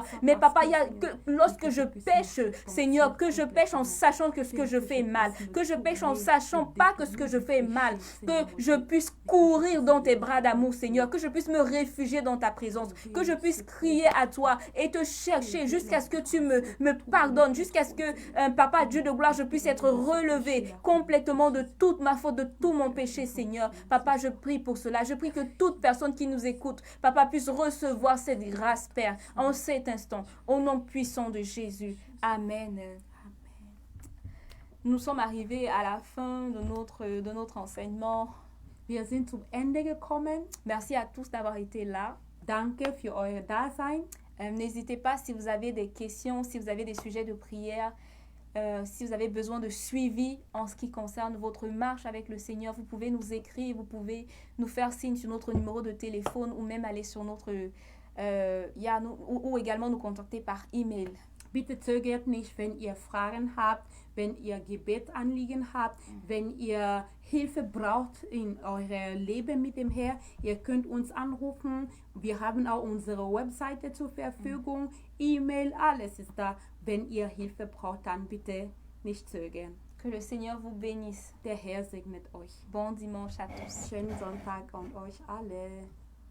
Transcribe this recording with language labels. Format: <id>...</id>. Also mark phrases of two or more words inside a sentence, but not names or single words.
<fr>Mais Papa, lorsque je pêche, Seigneur, que je pêche en sachant que ce que je fais est mal, que je pêche en sachant pas que ce que je fais est mal, que je puisse courir dans tes bras d'amour, Seigneur, que je puisse me réfugier dans ta présence, que je puisse crier à toi et te chercher jusqu'à ce que tu me pardonnes, jusqu'à ce que, Papa, Dieu de gloire, je puisse être relevé complètement de toute ma faute, de tout mon péché, Seigneur. Papa, je prie pour cela. Je prie que toute personne qui nous écoute, Papa, puisse recevoir cette grâce, Père, en cet instant, au nom puissant de Jésus. Amen. Nous sommes arrivés à la fin de notre enseignement.</fr> <de>Wir sind zum Ende gekommen.</de> <fr>Merci à tous d'avoir été là.</fr> <de>Danke für euer Dasein.</de> <fr>N'hésitez pas si vous avez des questions, si vous avez des sujets de prière, si vous avez besoin de suivi en ce qui concerne votre marche avec le Seigneur, vous pouvez nous écrire, vous pouvez nous faire signe sur notre numéro de téléphone ou même aller sur notre... ou également nous contacter par email.</fr> <de>Bitte zögert nicht, wenn ihr Fragen habt, wenn ihr Gebetsanliegen habt, wenn ihr Hilfe braucht in eurem Leben mit dem Herrn. Ihr könnt uns anrufen. Wir haben auch unsere Webseite zur Verfügung, E-Mail, alles ist da. Wenn ihr Hilfe braucht, dann bitte nicht zögern.</de> <fr>Que le Seigneur vous bénisse.</fr> <de>Der Herr segnet euch.</de> <fr>Bon dimanche à tous.</fr> <de>Schönen Sonntag an euch alle.</de>